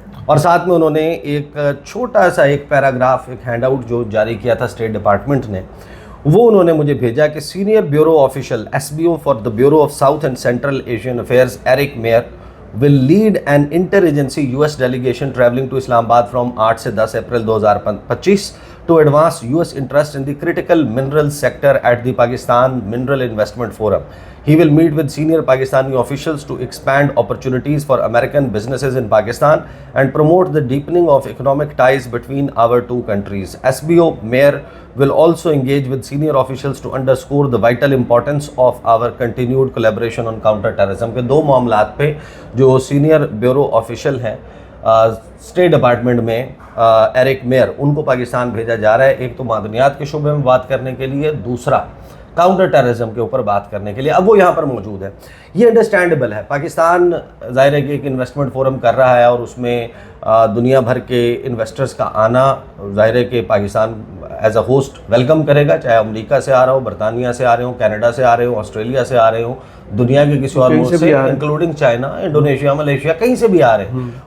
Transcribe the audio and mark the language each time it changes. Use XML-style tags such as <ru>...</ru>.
<hi>और साथ में उन्होंने एक छोटा सा एक पैराग्राफ, एक हैंड आउट जो जारी किया था स्टेट डिपार्टमेंट ने, वो उन्होंने मुझे भेजा कि senior bureau official SBO for the bureau of south and central Asian affairs Eric mayor</hi> <en>will lead an inter-agency US delegation traveling to Islamabad from</en> <hi>8 से 10 अप्रैल 2025</hi> <en>to advance US interest in the critical minerals sector at the Pakistan Mineral Investment Forum. He will meet with senior Pakistani officials to expand opportunities for American businesses in Pakistan and promote the deepening of economic ties between our two countries. SBO Mayor will also engage with senior officials to underscore the vital importance of our continued collaboration on counter-terrorism.</en> <hi>के 2 मामलात पे जो senior bureau official हैं state department में Eric mayor, उनको पाकिस्तान भेजा जा रहा है। एक तो मादनियात के शुबे में बात करने के लिए, दूसरा काउंटर टेररिज्म के ऊपर बात करने के लिए। अब वो यहाँ पर मौजूद है, ये अंडरस्टैंडेबल है। पाकिस्तान ज़ाहिर है कि एक इन्वेस्टमेंट फोरम कर रहा है और उसमें दुनिया भर के इन्वेस्टर्स का आना ज़ाहिर है कि Pakistan as a host welcome करेगा, चाहे अमेरिका से आ रहा हो, बरतानिया से आ रहे हो, कनाडा से आ रहे हो, ऑस्ट्रेलिया से आ रहे हो, दुनिया के किसी और मुल्क से, इंक्लूडिंग चाइना, इंडोनेशिया, मलेशिया, कहीं से भी आ रहे हैं।</hi>